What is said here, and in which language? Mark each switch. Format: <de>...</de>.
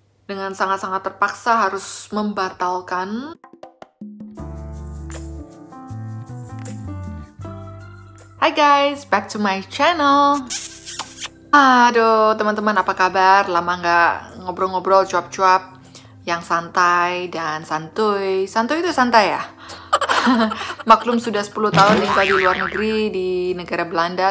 <id>dengan sangat-sangat terpaksa harus membatalkan.</id> <en>Hai guys, back to my channel.</en> <id>Aduh, teman-teman apa kabar? Lama nggak ngobrol-ngobrol, cuap-cuap yang santai dan santuy. Santuy itu santai ya? Maklum sudah 10 tahun tinggal di luar negeri, di negara Belanda.</id>